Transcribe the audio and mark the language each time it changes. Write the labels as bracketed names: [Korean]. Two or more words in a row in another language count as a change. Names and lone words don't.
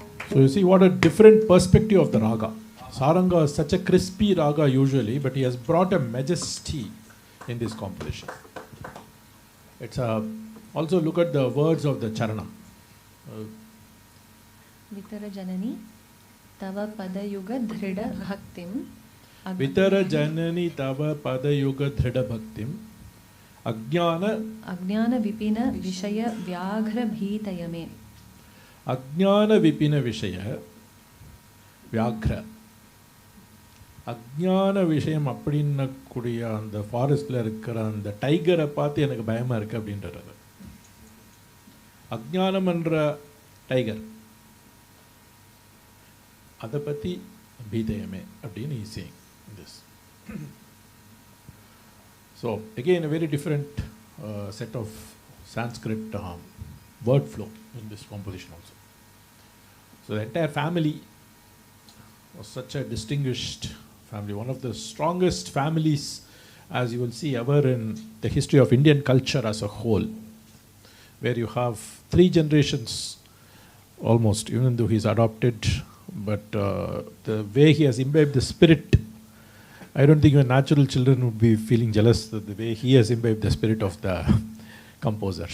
[English] So you see what a different perspective of the raga. Saranga is such a crispy raga usually, but he has brought a majesty in this composition. It's also look at the words of the charanam. [Sanskrit] Vitara Janani Tava Padayuga Dhrida Bhaktim Vitara Janani Tava Padayuga Dhrida Bhaktim Ajnana Vipina Vishaya Vyaghra Bhitayame. Ajnana Vipina Vishaya Vyaghra. [Tamil] அஜ்ஞான விஷயம் அப்படின்னு கூடிய அந்த ஃபாரஸ்டில் இருக்கிற அந்த டைகரை பார்த்து எனக்கு பயமாக இருக்குது அப்படின்றது. அஜ்ஞானம் என்ற டைகர் அதை பற்றி பீதயமே அப்படின்னு [English] he's saying this. So again a very different set of Sanskrit word flow in this composition also. So the entire family was such a distinguished family, one of the strongest families, as you will see, ever in the history of Indian culture as a whole, where you have 3 generations almost, even though he's adopted, but the way he has imbibed the spirit, I don't think your natural children would be feeling jealous of the way he has imbibed the spirit of the composers.